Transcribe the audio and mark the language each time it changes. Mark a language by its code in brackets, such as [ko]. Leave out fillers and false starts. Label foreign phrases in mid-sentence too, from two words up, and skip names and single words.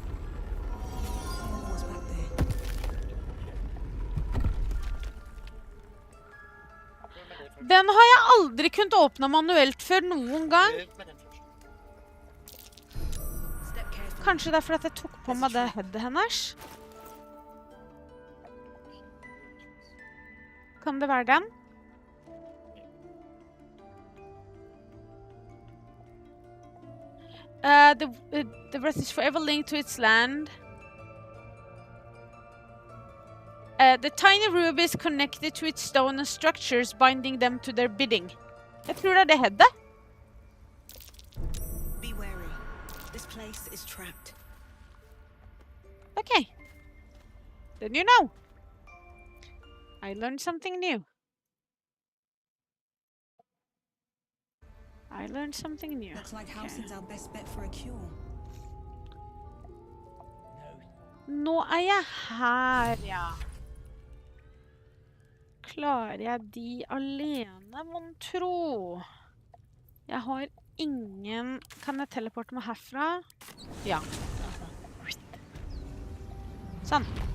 [no] Den har jeg aldri kunnet åpne manuelt før noen gang. Kanskje det er fordi jeg tok på meg det headet hennes. Kan det være den? [en] The rest is forever linked to its land. The tiny ruby is connected to its stone and structures, binding them to their bidding. [no] Jeg tror det er det headet. [en] Be wary. This place is trapped. Okay. Then you know. I learned something new. I learned something new. Looks like Halcyon's our best bet for a cure. [no] Nå er jeg her, ja. Klarer jeg de alene, mon tro? Jeg har ingen... Kan jeg teleporte meg herfra? Ja. Sånn.